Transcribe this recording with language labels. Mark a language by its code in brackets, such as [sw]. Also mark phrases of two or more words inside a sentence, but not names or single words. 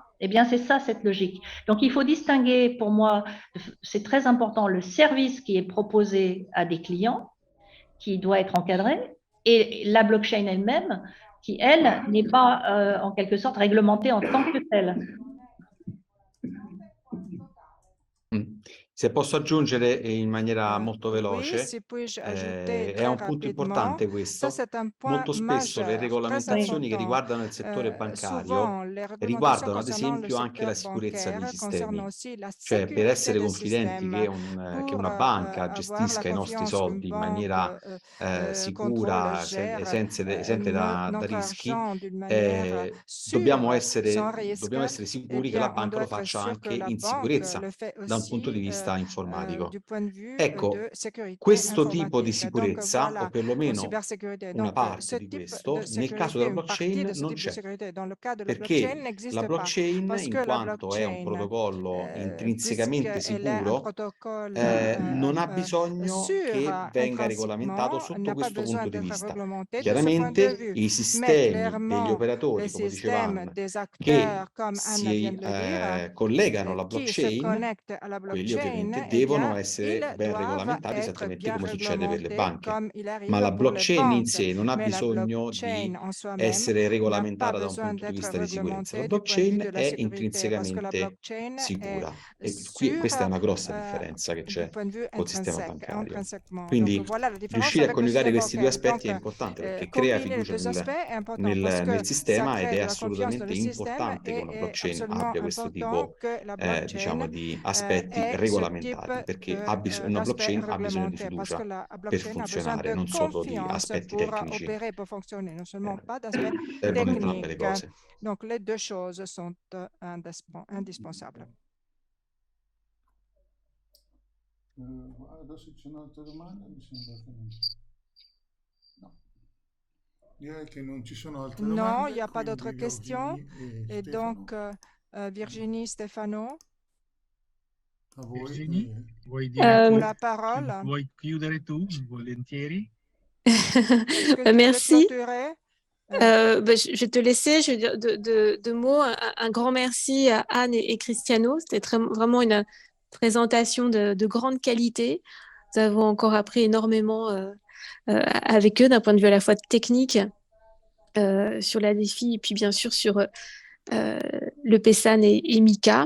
[fr] Eh bien, c'est ça, cette logique. Donc, il faut distinguer, pour moi, c'est très important, le service qui est proposé à des clients, qui doit être encadré, et la blockchain elle-même, qui, elle, n'est pas, en quelque sorte, réglementée en tant que telle. [it] Se posso aggiungere in maniera molto veloce, [fr] Oui, si puis-je ajouter [it] è [fr] très [it] un punto importante [fr] rapidement, [it] questo. [fr] ça c'est un point [it] Molto spesso le [fr] majeur, très [it] regolamentazioni che [fr] important. [it] riguardano il settore [fr] Souvent, [it] bancario [fr] les réglementations [it] riguardano ad [fr] concernant le [it] esempio anche la [fr] secteur [it] sicurezza dei [fr] bancaire concernent [it] sistemi. [fr] aussi la [it] Cioè, per [fr] sécurité [it] essere [fr] des [it] confidenti che, [fr] systèmes. [it] che [fr] Pour [it] una banca [fr] avoir la [it] gestisca i nostri [fr] confiance qu'une [it] soldi in [fr] banque [it] maniera [fr] contrôle, [it] sicura, [fr] gère [it] esente da [fr] notre [it] rischi, [fr] argent d'une manière [it] dobbiamo [fr] sûre, sans risque, [it] essere eh sicuri che la [fr] bien, on [it] banca [fr] doit [it] lo [fr] être [it] faccia [fr] sûr que [it] anche [fr] la [it] in [fr] banque [it] sicurezza [fr] le fait [it] da un punto di [fr] aussi [it] vista informatico. [fr] du point de vue [it] Ecco, [fr] de sécurité [it] questo tipo di [fr] informatique. Donc [it] sicurezza, o [fr] voilà, pour [it] perlomeno [fr] cybersécurité. [it] una [fr] Donc [it] parte [fr] ce [it] di [fr] type [it] questo, [fr] de [it] nel caso [fr] sécurité, [it] della [fr] une partie [it] blockchain [fr] de ce [it] non [fr] type de [it] c'è. [fr] sécurité dans le cas de la blockchain [it] Perché la [fr] n'existe pas. [it] blockchain, [fr] Parce [it] in [fr] que la [it] quanto è un [fr] blockchain, [it] protocollo intrinsecamente [fr] puisqu'elle est un [it] sicuro, [fr] protocole [it] non ha bisogno [fr] sûr [it] che venga regolamentato [fr] intrinsèquement, [it] sotto [fr] n'a pas [it] questo [fr] besoin [it] punto di [fr] d'être [it] vista. [fr] réglementé de ce point de [it] Chiaramente [fr] vue. [it] i [fr] Mais [it] sistemi e gli [fr] clairement, [it] operatori, [fr] les [it] come diceva [fr] systèmes [it] Anna, [fr] des [it] che [fr] acteurs, comme Anna vient [it] si [fr] de le dire, [it] collegano alla [fr] qui se [it] blockchain, [fr] connectent à la [it] quelli [fr] blockchain, [it] ovviamente eh devono [fr] bien, [it] essere [fr] ils [it] ben [fr] doivent [it] regolamentati [fr] être [it] esattamente [fr] bien [it] come succede per le [fr] réglementés [it] banche. [fr] comme il [it] Ma [fr] arrive [it] la [fr] pour les [it] blockchain in [fr] banques. [it] sé non ha [fr] Mais la [it] bisogno [fr] blockchain [it] di [fr] en soi-même [it] essere [fr] n'a pas [it] regolamentata da un [fr] besoin [it] punto di [fr] d'être [it] vista di sicurezza. La [fr] réglementée du point de vue de [it] blockchain [fr] la [it] è [fr] sécurité parce que la [it] intrinsecamente [fr] blockchain est [it] sicura e questa è [fr] sûre [it] una grossa differenza che [fr] du [it] c'è [fr] point de vue [it] col sistema [fr] intrinsèque, [it] bancario. [fr] intrinsèquement. Donc [it] Quindi [fr] voilà la différence [it] riuscire a [fr] avec le [it] coniugare [fr] système [it] questi due [fr] bancaire. [it] aspetti [fr] Donc [it] è importante perché crea [fr] combiner les [it] fiducia [fr] deux aspects est important parce que [it] nel [fr] ça [it] sistema ed [fr] crée [it] è [fr] de la confiance dans [it] assolutamente [fr] le système [it] importante che [fr] et [it] una [fr] est [it] blockchain [fr] absolument [it] abbia questo [fr] important [it] tipo [fr] que la blockchain [it] diciamo di aspetti [fr] ait ce type [it] regolamentati perché una [fr] d'aspect [it] blockchain ha bisogno di [fr] réglementé parce que [it] fiducia [fr] la [it] per [fr] blockchain a besoin [it] funzionare, [fr] de [it] non solo di [fr] confiance [it] aspetti [fr] pour [it] tecnici. [fr] opérer, pour fonctionner, non seulement pas d'aspect [it] Servono entrambe le [fr] technique. [it] cose. [fr] Donc les deux choses sont indispensables. [it] Adesso c'è un'altra domanda, mi sembra che non... No. Direi che non ci sono altre domande. [fr] Non, il n'y a pas d'autres [it] quindi [fr] questions. [it] Virginie [fr] Et donc, Virginie, [it] Stefano, a voi. Virginie, vuoi dire [fr] la parole. [it] Vuoi chiudere tu, volentieri? [fr] Est-ce que tu Merci. veux clôturer? Je vais te laisser. Je veux dire deux mots. Un grand merci à Anne et Cristiano. C'était vraiment une présentation de grande qualité. Nous avons encore appris énormément avec eux d'un point de vue à la fois technique sur la défi et puis bien sûr sur le PESAN et Mika.